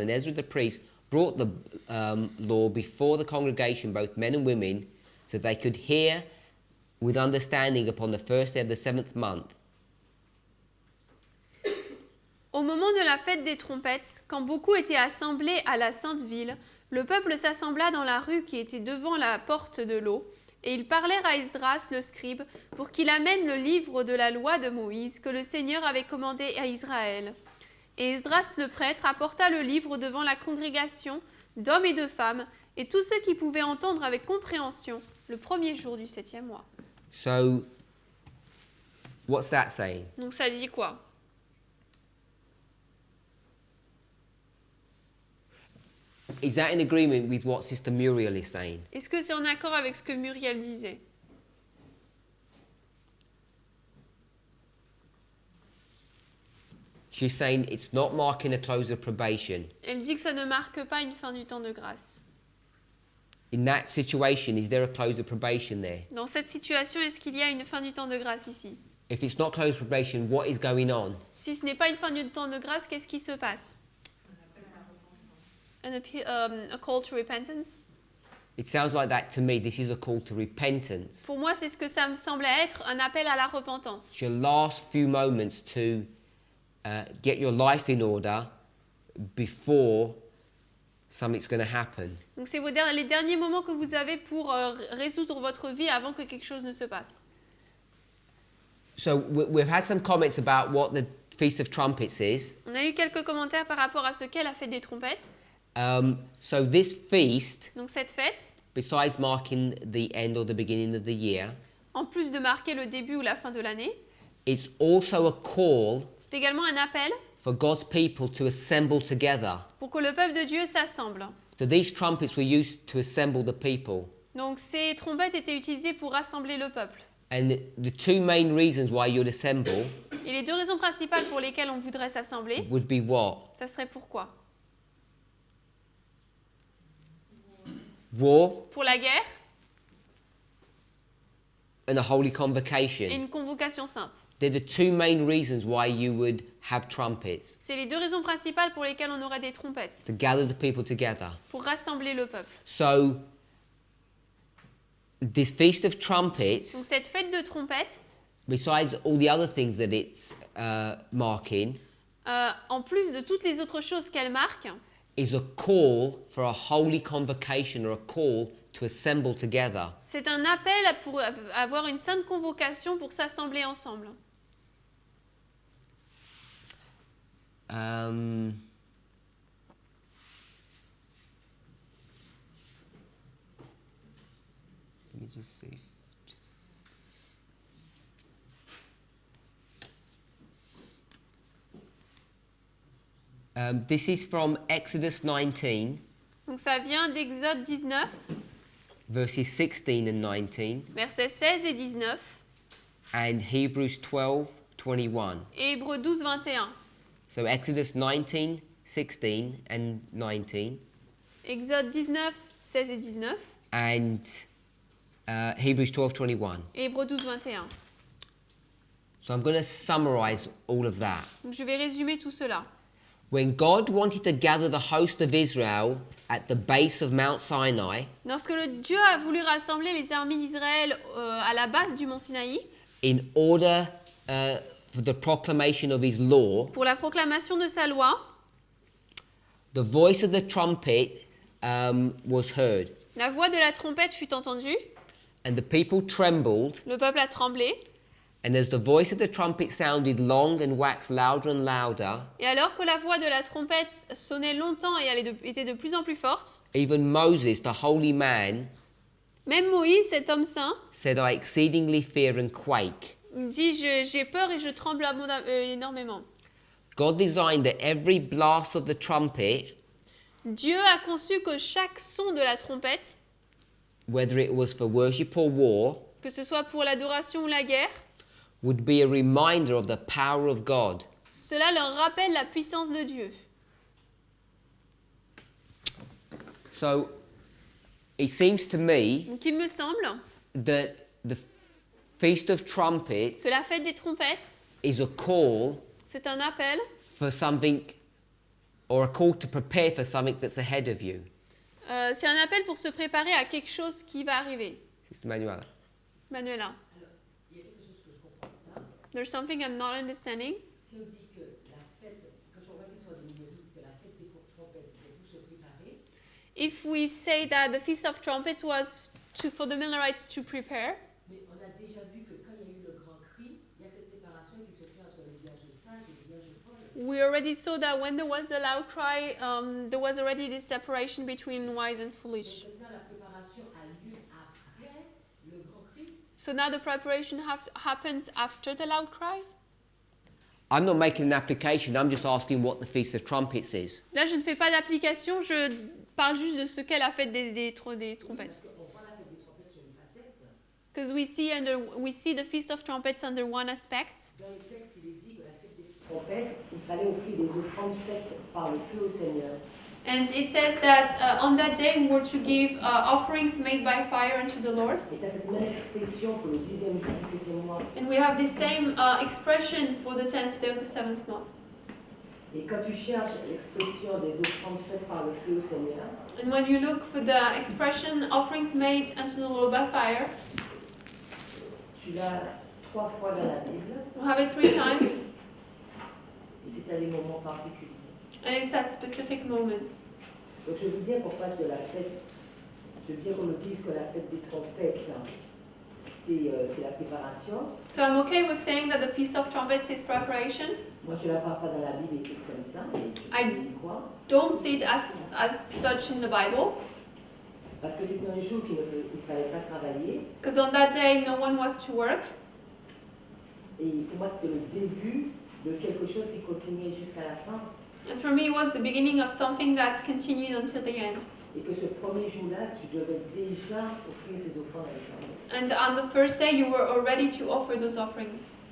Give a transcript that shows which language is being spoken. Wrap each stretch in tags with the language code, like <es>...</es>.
<en>And Ezra the priest brought the law before the congregation, both men and women, so they could hear with understanding upon the first day of the 7th month.</en> <fr>Au moment de la fête des trompettes, quand beaucoup étaient assemblés à la sainte ville, le peuple s'assembla dans la rue qui était devant la porte de l'eau, et ils parlèrent à Esdras le scribe pour qu'il amène le livre de la loi de Moïse que le Seigneur avait commandé à Israël. Et Esdras le prêtre apporta le livre devant la congrégation d'hommes et de femmes et tous ceux qui pouvaient entendre avec compréhension le premier jour du 7e mois.</fr> <en>So, what's that saying?</en> <fr>Donc ça dit quoi?</fr> <en>Is that in agreement with what Sister Muriel is saying?</en> <fr>Est-ce que c'est en accord avec ce que Muriel disait?</fr> <en>She's saying it's not marking a close of probation.</en> <fr>Elle dit que ça ne marque pas une fin du temps de grâce.</fr> <en>In that situation, is there a close of probation there?</en> <fr>Dans cette situation, est-ce qu'il y a une fin du temps de grâce ici?</fr> <en>If it's not close of probation, what is going on?</en> <fr>Si ce n'est pas une fin du temps de grâce, qu'est-ce qui se passe?</fr> <en>A call to repentance. It sounds like that to me. This is a call to repentance.</en> <fr>Pour moi, c'est ce que ça me semble être, un appel à la repentance.</fr> <en>It's your last few moments to get your life in order before something's going to happen.</en> <fr>Donc c'est les derniers moments que vous avez pour résoudre votre vie avant que quelque chose ne se passe.</fr> <en>So we've had some comments about what the Feast of Trumpets is.</en> <fr>On a eu quelques commentaires par rapport à ce qu'est la fête des trompettes.</fr> <en>So this feast,</en> <fr>Donc cette fête,</fr> <en>besides marking the end or the beginning of the year,</en> <fr>en plus de marquer le début ou la fin de l'année,</fr> <en>it's also a call</en> <fr>c'est également un appel</fr> <en>for God's people to assemble together.</en> <fr>pour que le peuple de Dieu s'assemble.</fr> <en>So these trumpets were used to assemble the people.</en> <fr>Donc ces trompettes étaient utilisées pour rassembler le peuple.</fr> <en>And the two main reasons why you'd assemble</en> <fr>Et les deux raisons principales pour lesquelles on voudrait s'assembler,</fr> <en>would be what?</en> <fr>ça serait pourquoi?</fr> <en>War</en> <fr>Pour la guerre</fr> <en>and a holy</en> <fr>et</fr> <en>convocation.</en> <fr>une convocation sainte.</fr> <en>They're the two main reasons why you would have trumpets.</en> <fr>C'est les deux raisons principales pour lesquelles on aurait des trompettes,</fr> <en>To gather the people together.</en> <fr>pour rassembler le peuple.</fr> <en>So this Feast of</en> <fr>Donc</fr> <en>Trumpets,</en> <fr>cette fête de trompettes,</fr> <en>besides all the other things that it's marking,</en> <fr>en plus de toutes les autres choses qu'elle marque,</fr> <en>is a call for a holy convocation or a call to assemble together.</en> <fr>c'est un appel pour avoir une sainte convocation pour s'assembler ensemble.</fr> <en>Let me just see. This is from Exodus 19,</en> <fr>Donc ça vient d'Exode 19,</fr> <en>verses 16 and 19,</en> <fr>versets 16 et 19,</fr> <en>and Hebrews 12, 21.</en> <fr>et Hébreux 12, 21.</fr> <en>So Exodus 19, 16 and 19,</en> <fr>Exode 19, 16 et 19,</fr> <en>and Hebrews 12, 21.</en> <fr>et Hébreux 12, 21.</fr> <en>So I'm going to summarize all of that.</en> <fr>Donc je vais résumer tout cela.</fr> <en>When God wanted to gather the host of Israel at the base of Mount Sinai,</en> <fr>Lorsque Dieu a voulu rassembler les armées d'Israël à la base du mont Sinaï,</fr> <en>in order for the proclamation of his law,</en> <fr>pour la proclamation de sa loi,</fr> <en>the voice of the trumpet was heard,</en> <fr>la voix de la trompette fut entendue,</fr> <en>and the people trembled,</en> <fr>le peuple a tremblé,</fr> <en>and as the voice of the trumpet sounded long and waxed louder and louder,</en> <fr>et alors que la voix de la trompette sonnait longtemps et était de plus en plus forte,</fr> <en>even Moses, the holy man,</en> <fr>même Moïse, cet homme saint,</fr> <en>said, I exceedingly fear and quake.</en> <fr>dit j'ai peur et je tremble énormément.</fr> <en>God designed that every blast of the trumpet,</en> <fr>Dieu a conçu que chaque son de la trompette,</fr> <en>whether it was for worship or war,</en> <fr>que ce soit pour l'adoration ou la guerre,</fr> <en>would be a reminder of the power of God.</en> <fr>cela leur rappelle la puissance de Dieu.</fr> <en>So it seems to me</en> <fr>Donc il me semble</fr> <en>that the Feast of Trumpets</en> <fr>que la fête des trompettes,</fr> <en>is a call</en> <fr>c'est un appel</fr> <en>for something, or a call to prepare for something that's ahead of you.</en> <fr>c'est un appel pour se préparer à quelque chose qui va arriver.</fr> <en>Sister Manuela.</en> <fr>Manuela. Il y a quelque chose que je comprends pas.</fr> <en>There's something I'm not understanding.</en> <fr>Si on dit que la fête, quand je regarde sur les numériques, que la fête des trompettes, c'était pour se préparer.</fr> <en>If we say that the Feast of Trumpets was for the Millerites to prepare,</en> <fr>Mais on a déjà vu que quand il y a eu le grand cri, il y a cette séparation qui se fait entre les villages sages et les villages folles.</fr> <en>we already saw that when there was the loud cry, there was already this separation between wise and foolish.</en> <fr>Donc maintenant, la préparation a lieu après le grand cri.</fr> <en>So now the preparation happens after the loud cry. I'm not making an application, I'm just asking what the Feast of Trumpets is.</en> <fr>Là, je ne fais pas d'application, je parle juste de ce qu'est la fête des trompettes. On voit la fête des trompettes sur une facette.</fr> <en>Because we see the Feast of Trumpets under one aspect.</en> <fr>Dans le texte, il est dit que la fête des trompettes, il fallait offrir des offrandes faites par le feu au Seigneur.</fr> <en>And it says that on that day we were to give offerings made by fire unto the Lord.</en> <fr>Et tu as cette même expression pour le 10e jour du 7e mois.</fr> <en>And we have the same expression for the 10th day of the 7th month.</en> <fr>Et quand tu cherches l'expression des offrandes faites par le feu au Seigneur,</fr> <en>And when you look for the expression offerings made unto the Lord by fire,</en> <fr>tu l'as 3 fois dans la Bible.</fr> <en>we have it 3 times.</en> <fr>Et c'est à des moments particuliers.</fr> <en>And it's at specific moments.</en> <fr>Donc je veux bien qu'on fasse de la fête, je veux bien qu'on nous dise que la fête des trompettes, c'est la préparation.</fr> <en>So I'm okay with saying that the Feast of Trumpets is preparation.</en> <fr>Moi je ne la vois pas dans la Bible écrite comme ça, mais je peux y croire.</fr> <en>Don't see it as such in the Bible.</en> <fr>Parce que c'était un jour qu'il ne fallait pas travailler.</fr> <en>Because on that day no one was to work.</en> <fr>Et pour moi c'était le début de quelque chose qui continuait jusqu'à la fin.</fr> <en>And for me it was the beginning of something that continued until the end.</en> <fr>Et que ce premier jour-là, tu devais déjà offrir ces offrandes à l'Éternel.</fr> <en>And on the first day you were already to offer those offerings.</en>